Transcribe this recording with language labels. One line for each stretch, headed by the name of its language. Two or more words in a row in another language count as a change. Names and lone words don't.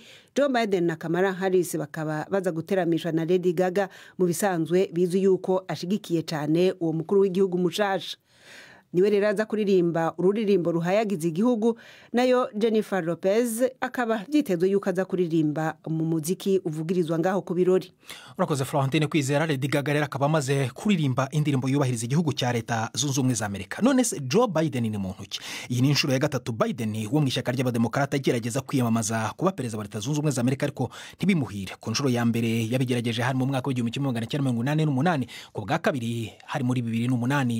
Rundi: Joe Biden na Kamala Harris bakaba baza guteramishwa na Lady Gaga, mu bisanzwe bizu yuko ashigikiye cyane uwo mukuru w'igihugu mushasha. Niwe rero aza kuririmba ururirimbo ruhayagiza igihugu, nayo Jennifer Lopez akaba vyitezwe yuko aza kuririmba mu muziki uvugirizwa ngaho ku birori. Urakoze Florentine Kwizera.
Kinyarwanda: Lady Gaga rero akaba amaze kuririmba indirimbo yubahiriza igihugu cya leta zunze ubumwe za Amerika. None se Joe Biden ni muntu ki? Iyi ni inshuro ya gatatu Biden wo mu ishyaka ry'abademokarata agerageza kwiyamamaza kuba perezida wa leta zunze ubumwe za Amerika, ariko ntibimuhire. Ku nshuro ya mbere yabigerageje hari mu mwaka w'1988, ku bwa kabiri hari muri 2008.